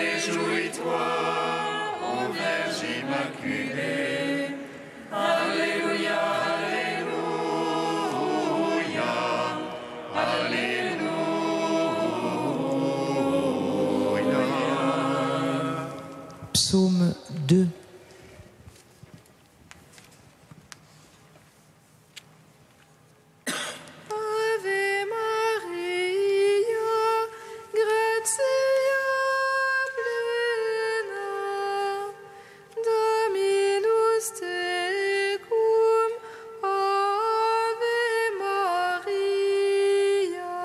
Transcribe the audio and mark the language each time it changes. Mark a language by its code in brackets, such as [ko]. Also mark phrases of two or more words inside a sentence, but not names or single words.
[fr] Réjouis-toi, ô Vierge Immaculée. Alléluia, Alléluia, Alléluia. Psaume 2. [la] Ave Maria, gratia plena, Dominus tecum, Ave Maria.